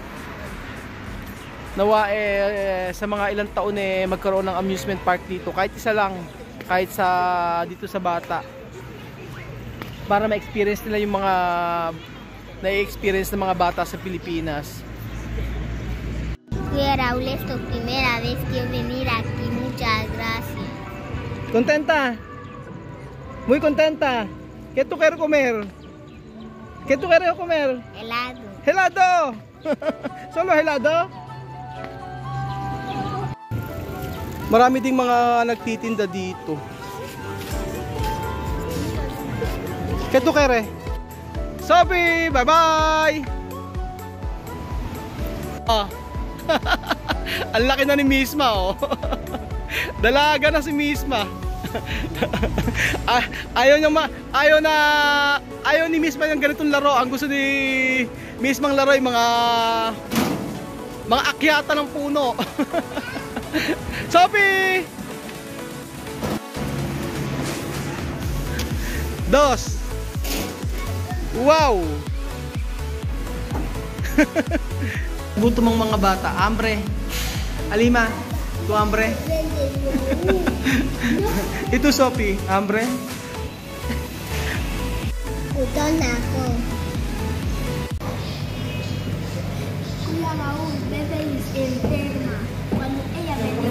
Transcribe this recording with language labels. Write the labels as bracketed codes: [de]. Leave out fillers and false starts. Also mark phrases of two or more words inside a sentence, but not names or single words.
[tl] Nawa sa mga ilang taon magkaroon ng amusement park dito, kahit isa lang, kahit dito sa bata. Para ma-experience nila yung mga na-experience ng mga bata sa Pilipinas. Kuya Raul, [es] esto primera vez que venir aquí. Muchas gracias. Contenta? Muy contenta. ¿Qué tú quieres comer? ¿Qué tú quieres comer? Helado. Helado. Solo helado? [tl] Marami ding mga nagtitinda dito. [es] ¿Qué tú quieres? Sophie, [en] bye-bye. [tl] Ang laki na ni Misma, Dalaga na si Misma. Ayaw ni Misma yung ganitong laro. Ang gusto ni Mismang laro ay mga akyata ng puno. [es] Sophie! Dos. [tl] Wow! Gutom ang mga bata. [es] Hambre. Alima, Tu hambre? Ito, Sophie. Hambre? [tl] Gutom na ako. [es] Kuya Raul, bebe is enferma. Cuando ella venga,